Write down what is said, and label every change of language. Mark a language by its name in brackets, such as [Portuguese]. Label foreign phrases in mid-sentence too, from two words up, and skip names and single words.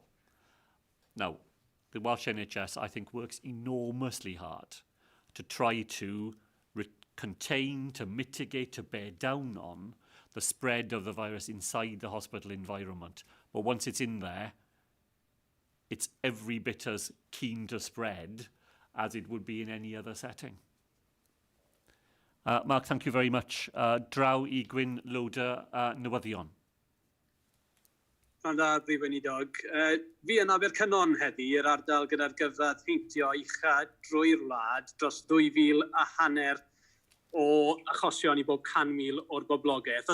[English] Now, the Welsh NHS, I think, works enormously hard to try to contain, to mitigate, to bear down on the spread of the virus inside the hospital environment. But once it's in there, it's every bit as keen to spread as it would be in any other setting. Mark, thank you very much. [Welsh] Draw I Gwyn Loader Newyddion. Rhan Prif Weinidog. Fi yn Abercynon heddi i'r ardal gyda'r gyfradd heintio ucha drwy'r wlad dros 2,500 o achosion I bob 100,000 o'r boblogaeth.